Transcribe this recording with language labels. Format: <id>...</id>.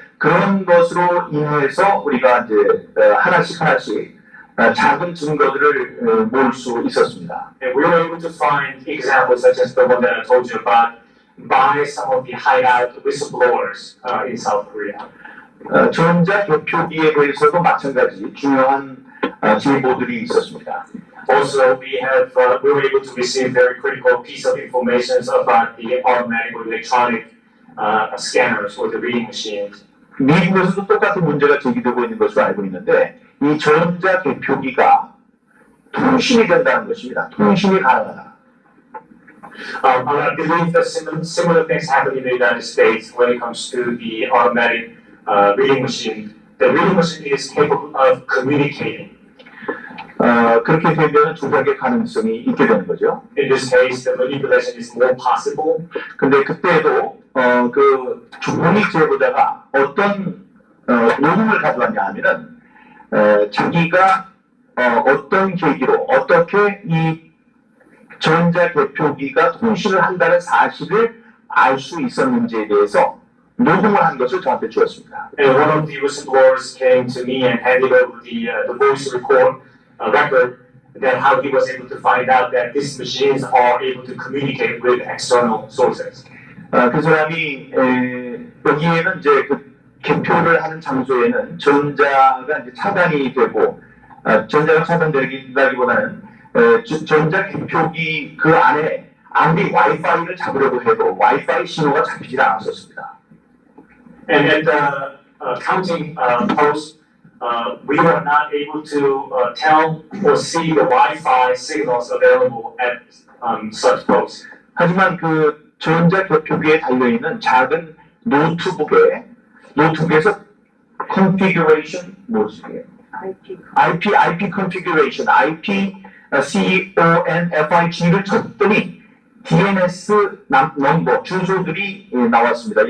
<ko>그런 것으로 인해서 우리가 이제 하나씩 작은 증거들을 모을 수 있었습니다.</ko> <en>And we were able to find examples such as the one that I told you about by some of the hideout whistleblowers in South Korea.</en> <ko>전자 개표기에 대해서도 마찬가지 중요한 제보들이 있었습니다.</ko> <en>Also, we were able to receive very critical piece of information about the automatic or electronic scanners or the reading machines.</en> <ko>미국에서도 똑같은 문제가 제기되고 있는 것으로 알고 있는데 이 전자 개표기가 통신이 된다는 것입니다. 통신이 가능하다.</ko> <en>I believe that similar things happen in the United States when it comes to the automatic reading machine. The reading machine is capable of communicating.</en> <ko>그렇게 되면 조작의 가능성이 있게 되는 거죠.</ko> <en>In this case, the manipulation is more possible.</en> <ko>근데 그때도 그 공익 제보자가 어떤 녹음을 가져왔냐 하면은 자기가 어떤 계기로 어떻게 이 전자개표기가 통신을 한다는 사실을 알 수 있었는지에 대해서 녹음을 한 것을 저한테 주었습니다.</ko> <en>And one of the whistleblowers came to me and handed over the voice record record that how he was able to find out that these machines are able to communicate with external sources.</en> <ko>그 사람이 여기에는 이제 그 개표를 하는 장소에는 전자가 이제 차단이 되고 전자가 차단되기보다는 전자 개표기 그 안에 아무리 와이파이를 잡으려고 해도 와이파이 신호가 잡히지 않았었습니다.</ko> <en>And at the counting post, we were not able to tell or see the Wi-Fi signals available at such posts.</en> <ko>하지만 그 전자 개표기에 달려 있는 작은 노트북에서 configuration 뭐지? IP configuration, CONFIG를 쳤더니 DNS 넘버 주소들이 나왔습니다.</ko>